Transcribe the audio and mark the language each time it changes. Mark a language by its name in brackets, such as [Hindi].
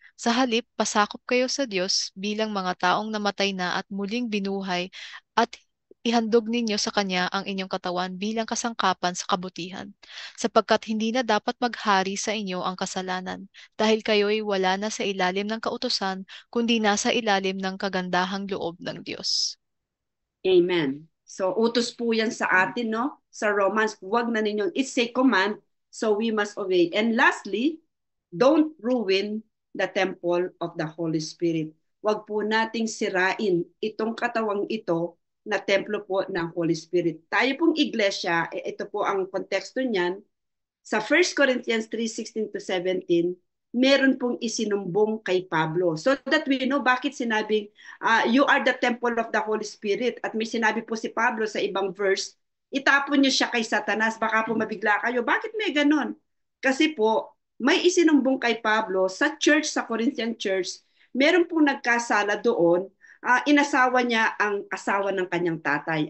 [Filipino] Sa halip, pasakop kayo sa Diyos bilang mga taong namatay na at muling binuhay at ihandog ninyo sa Kanya ang inyong katawan bilang kasangkapan sa kabutihan, sapagkat hindi na dapat maghari sa inyo ang kasalanan, dahil kayo'y wala na sa ilalim ng kautusan, kundi nasa ilalim ng kagandahang loob ng Diyos. Amen. So, utos po yan sa atin, no? Sa Romans, huwag na ninyong, [English] it's a command, so we must obey. And lastly, don't ruin the temple of the Holy Spirit. [Filipino] Huwag po nating sirain itong katawang ito na templo po ng Holy Spirit. Tayo pong iglesia, ito po ang konteksto niyan, sa 1 Corinthians 3:16-17, meron pong isinumbong kay Pablo. [English] So that we know [Filipino] bakit sinabing, [English] you are the temple of the Holy Spirit. [Filipino] At may sinabi po si Pablo sa ibang verse, itapon niyo siya kay Satanas, baka po mabigla kayo. Bakit may ganon? Kasi po, may isinumbong kay Pablo sa church, sa Corinthian church, meron pong nagkasala doon, inasawa niya ang asawa ng kanyang tatay.